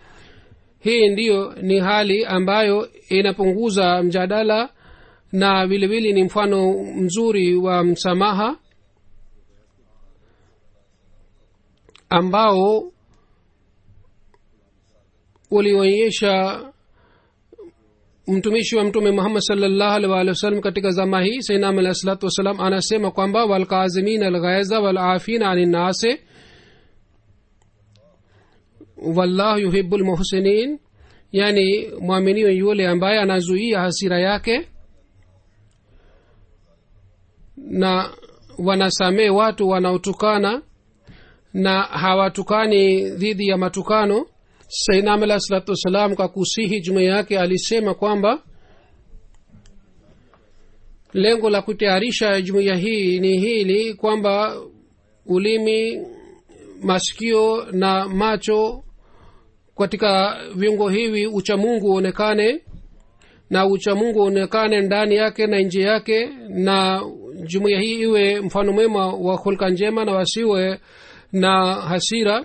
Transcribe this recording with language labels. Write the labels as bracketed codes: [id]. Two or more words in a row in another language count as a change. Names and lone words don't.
[sw] hii ndiyo ni hali ambayo inapunguza mjadala na vile vile ni mfano mzuri wa msamaha ambao ulionyesha mtumishi wa mtume Muhammad [ar] صلى الله عليه وسلم [sw] katika zama hii. [ar] سيدنا عليه الصلاة والسلام [sw] anasema kwamba [ar] والكاظمين الغيظ والعافين عن الناس والله يحب المحسنين, [sw] yani mwaminio yule ambaye anazuia hasira yake na wanasamee watu wanaotukana na hawatukani dhidi ya matukano. [ar] سيدنا عليه الصلاة والسلام [sw] kwa kusihi jumuiya yake alisema kwamba lengo la kutayarisha jumuiya hii ni hili kwamba ulimi, masikio na macho, katika viungo hivi uchamungu uonekane, na uchamungu uonekane ndani yake na nje yake, na jumuiya hii iwe mfano mwema wa hulka njema na wasiwe na hasira.